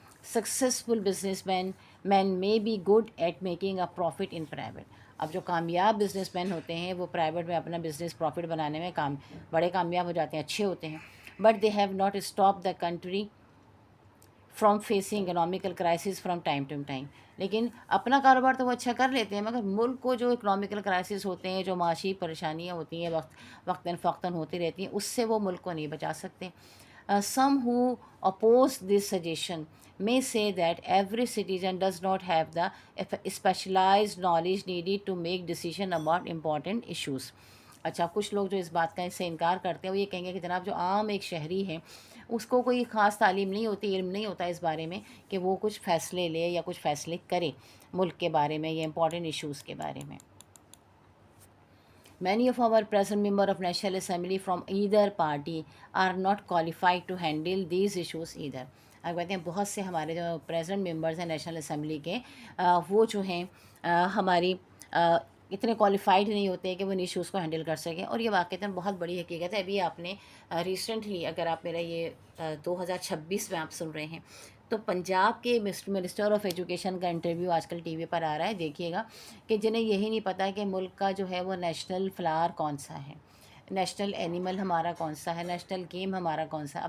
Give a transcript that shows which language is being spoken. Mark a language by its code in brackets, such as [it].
[en] Successful businessman may be good at making a profit in private. [ur] اب جو کامیاب business man ہوتے ہیں وہ پرائیویٹ میں اپنا بزنس پروفٹ بنانے میں بڑے کامیاب ہو جاتے ہیں، اچھے ہوتے ہیں، [en] But they have not stop the country from facing economical crisis from time to time. [ur] لیکن اپنا کاروبار تو وہ اچھا کر لیتے ہیں، مگر ملک کو جو اکنامیکل کرائسس ہوتے ہیں، جو معاشی پریشانیاں ہوتی ہیں، وقتاً فوقتاً ہوتی رہتی ہیں، اس سے وہ ملک کو نہیں بچا سکتے. [en] Some who oppose this suggestion may say that every citizen does not have the specialized knowledge needed to make decision about important issues. [ur] اچھا، کچھ لوگ جو اس بات کا اس سے انکار کرتے ہیں وہ یہ کہیں گے کہ جناب جو عام ایک شہری ہے اس کو کوئی خاص تعلیم نہیں ہوتی، علم نہیں ہوتا اس بارے میں کہ وہ کچھ فیصلے لے یا کچھ فیصلے کرے ملک کے بارے میں یا امپورٹنٹ ایشوز کے بارے میں. [en] Many of our present members of National Assembly from either party are not qualified to handle these issues either. [ur] اب کہتے ہیں بہت سے ہمارے جو پریزنٹ ممبرز ہیں نیشنل اسمبلی کے، وہ جو ہیں ہماری اتنے کوالیفائڈ نہیں ہوتے کہ وہ ان ایشوز کو ہینڈل کر سکیں، اور یہ واقعتاً بہت بڑی حقیقت ہے. ابھی آپ نے ریسنٹلی، اگر آپ میرا یہ 2026 میں آپ سن رہے ہیں، تو پنجاب کے منسٹر آف ایجوکیشن کا انٹرویو آج کل ٹی وی پر آ رہا ہے، دیکھیے گا، کہ جنہیں یہی نہیں پتہ کہ ملک کا جو ہے وہ نیشنل فلاور کون سا ہے، نیشنل اینیمل ہمارا کون سا ہے، نیشنل گیم ہمارا کون سا.